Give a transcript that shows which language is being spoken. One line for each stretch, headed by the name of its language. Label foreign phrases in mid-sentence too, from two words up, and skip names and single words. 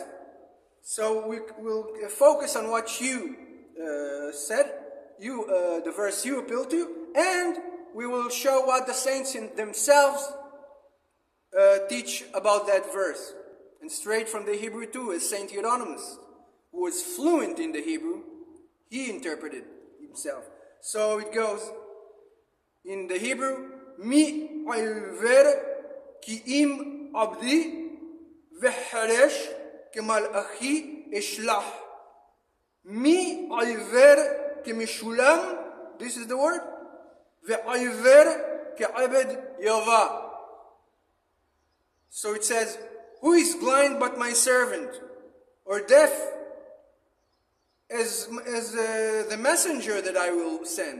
English: So we will focus on what you said, the verse you appeal to, and we will show what the saints in themselves teach about that verse. And straight from the Hebrew too, as Saint Hieronymus, who was fluent in the Hebrew, he interpreted himself. So it goes in the Hebrew,
Hebrew: מי עיוור כי אם עבדי וחרש כ מלאכי אשלח. מי עיוור כמשולם,
English: this is the word,
Hebrew: ועיוור כעבד יבא.
English: So it says, who is blind but my servant, or deaf as the messenger that I will send?